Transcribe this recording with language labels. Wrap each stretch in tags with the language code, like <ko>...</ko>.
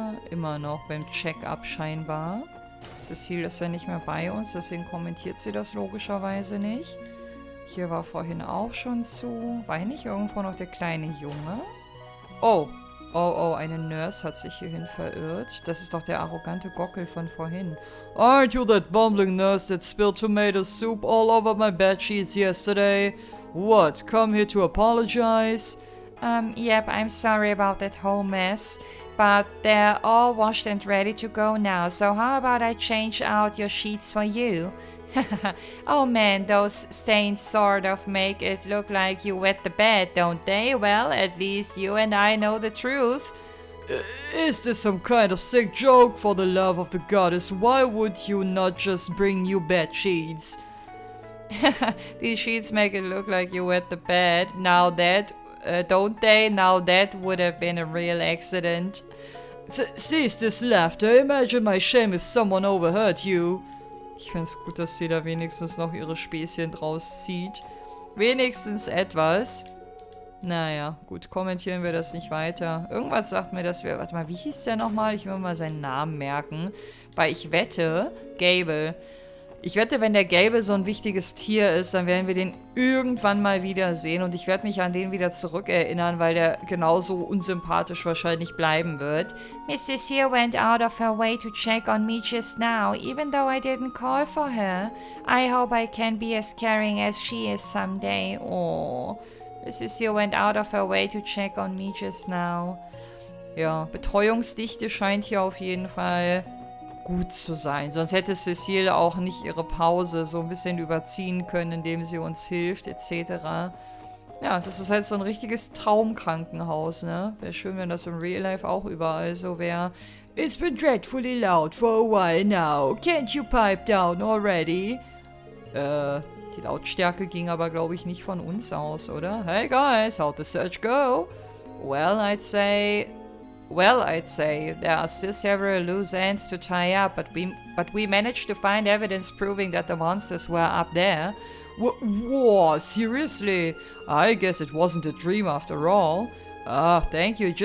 <de>Immer noch beim Check-up scheinbar. Cecile ist ja nicht mehr bei uns, deswegen kommentiert sie das logischerweise nicht. Hier war vorhin auch schon zu. War hier nicht irgendwo noch der kleine Junge? Oh, eine Nurse hat sich hierhin verirrt. Das ist doch der arrogante Gockel von vorhin.</de> <en>Aren't you that bumbling nurse that spilled tomato soup all over my bedsheets yesterday? What, come here to apologize? Yep, I'm sorry about that whole mess. But they're all washed and ready to go now, so how about I change out your sheets for you? Oh man, those stains sort of make it look like you wet the bed, don't they? Well, at least you and I know the truth. Is this some kind of sick joke? For the love of the goddess, why would you not just bring new bed sheets? These sheets make it look like you wet the bed. Now that... don't they? Now that would have been a real accident. Cease this laughter. Imagine my shame if someone overheard you.</en> <de>Ich find's gut, dass sie da wenigstens noch ihre Späßchen draus zieht. Wenigstens etwas. Naja, gut, kommentieren wir das nicht weiter. Irgendwas sagt mir, dass wir... Warte mal, wie hieß der nochmal? Ich will mal seinen Namen merken. Weil ich wette, Gable... Ich wette, wenn der Gelbe so ein wichtiges Tier ist, dann werden wir den irgendwann mal wiedersehen. Und ich werde mich an den wieder zurückerinnern, weil der genauso unsympathisch wahrscheinlich bleiben wird.</de> <en>Mrs. Here went out of her way to check on me just now, even though I didn't call for her. I hope I can be as caring as she is someday. Oh, Mrs. Here went out of her way to check on me just now.</en> <de>Ja, Betreuungsdichte scheint hier auf jeden Fall... gut zu sein. Sonst hätte Cecile auch nicht ihre Pause so ein bisschen überziehen können, indem sie uns hilft, etc. Ja, das ist halt so ein richtiges Traumkrankenhaus, ne? Wäre schön, wenn das im Real Life auch überall so wäre.</de> <en>It's been dreadfully loud for a while now. Can't you pipe down already?</en> <de>Die Lautstärke ging aber, glaube ich, nicht von uns aus, oder?</de> <en>Hey guys, how'd the search go? Well, I'd say there are still several loose ends to tie up, but we managed to find evidence proving that the monsters were up there. Whoa, seriously? I guess it wasn't a dream after all. Ah, thank you.</en>